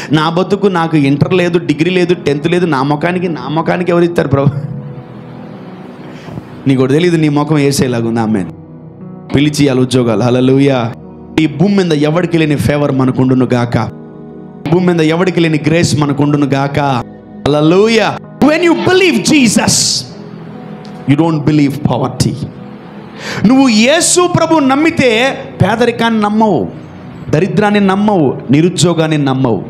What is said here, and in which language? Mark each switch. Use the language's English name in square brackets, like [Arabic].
[Telugu] నా బతుకు, నాకు ఇంటర్ లేదు, డిగ్రీ లేదు, 10th లేదు, నా ముఖానికి ఎవరిస్తారు ప్రభా? నీకు కూడా తెలియదు నీ ముఖం వేసేలాగుంది. ఆమేన్. పిలిచి ఇవ్వాలి ఉద్యోగాలు. హల్లెలూయా. ఈ భూమి మీద ఎవరికి లేని ఫేవర్ మనకుండును గాక. భూమి మీద ఎవరికి లేని గ్రేస్ మనకుండును గాక. హల్లెలూయా. [English] When you believe Jesus, you don't believe poverty. [Telugu] నువ్వు యేసు ప్రభు నమ్మితే పేదరికాన్ని నమ్మవు, దరిద్రాన్ని నమ్మవు, నిరుద్యోగాన్ని నమ్మవు.